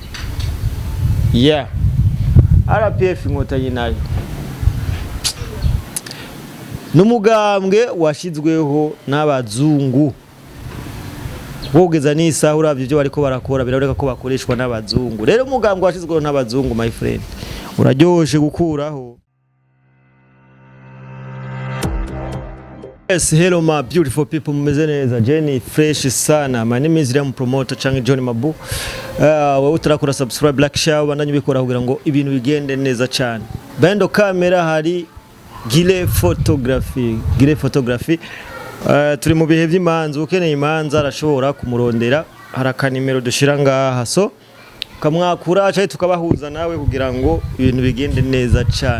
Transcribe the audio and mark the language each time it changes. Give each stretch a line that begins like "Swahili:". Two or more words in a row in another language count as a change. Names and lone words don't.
Rundi: RPF Inkotanyi nayo n'umugambwe washizweho n'abazungu. Bogeza nisa uravye byo bariko barakora biraboneka ko bakoreshwa n'abazungu. Rero umugambwe washizweho n'abazungu
English: my friend
Rundi: uraryoshe gukuraho.
English: Yes, hello my beautiful people,
Rundi: mumeze neza.
English: Jenny fresh sana. My name is Liam Promoter canke John Mabu.
Rundi: Wowe utarakora subscribe, like, share bandanye bikora kugira ngo ibintu bigende neza cyane. Bendo camera hari Gile Photography. Turi mu bihe by'imanza, ukeneye imanza arashobora kumurondera. Haraka nimero dushira ngaha, so kamwakura cyane tukabahuza nawe kugira ngo ibintu bigende neza cyane.